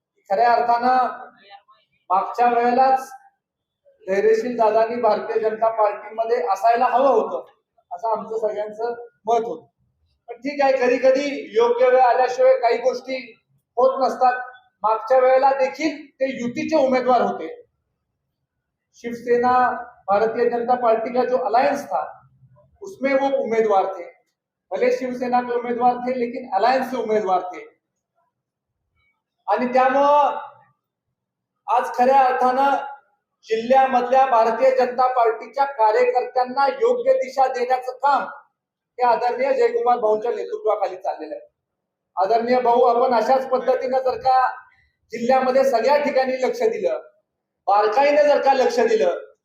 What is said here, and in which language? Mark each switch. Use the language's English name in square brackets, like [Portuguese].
[Marathi] खऱ्या अर्थानं मागच्या वेळेलाच धैर्यशील दादांनी भारतीय जनता पार्टीमध्ये असायला हवं होतं असं आमचं सगळ्यांचं मत होतं. पण ठीक आहे, कधी कधी योग्य वेळ आल्याशिवाय काही गोष्टी होत नसतात. मागच्या वेळेला देखील ते युतीचे उमेदवार होते. [Hindi] शिवसेना भारतीय जनता पार्टी का जो अलायंस था उसमें वो उम्मीदवार थे, भले शिवसेना के उम्मीदवार थे लेकिन अलायंस से उम्मीदवार थे. [Marathi] आणि त्यामुळं आज खऱ्या अर्थानं जिल्ह्यामधल्या भारतीय जनता पार्टीच्या कार्यकर्त्यांना योग्य दिशा देण्याचं काम हे आदरणीय जयकुमार भाऊंच्या नेतृत्वाखाली चाललेलं आहे. आदरणीय भाऊ, आपण अशाच पद्धतीनं जर का जिल्ह्यामध्ये सगळ्या ठिकाणी लक्ष दिलं, बारकाईने जर का लक्ष दिलं